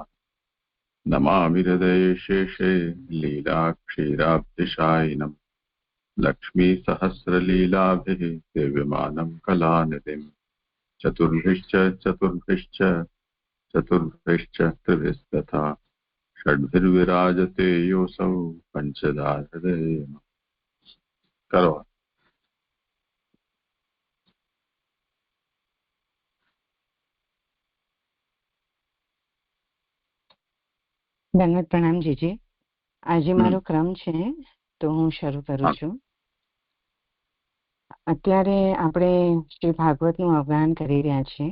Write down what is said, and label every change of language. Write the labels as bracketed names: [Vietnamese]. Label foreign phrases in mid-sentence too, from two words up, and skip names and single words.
[Sanskrit] नमामि हृदये शेषे लीलाक्षीराब्धिशायिनम् लक्ष्मीसहस्रलीलाभिः सेव्यमानं कलानिधिम्। चतुर्भिश्च त्रिभिस्तथा षड्भिर्विराजते योऽसौ पञ्चधा हृदये करो। [Gujarati] દંડવત પ્રણામ જીજી. આજે મારો ક્રમ છે તો હું શરૂ કરું છું. અત્યારે આપણે શ્રી ભાગવતનું અવગાહન કરી રહ્યા છીએ.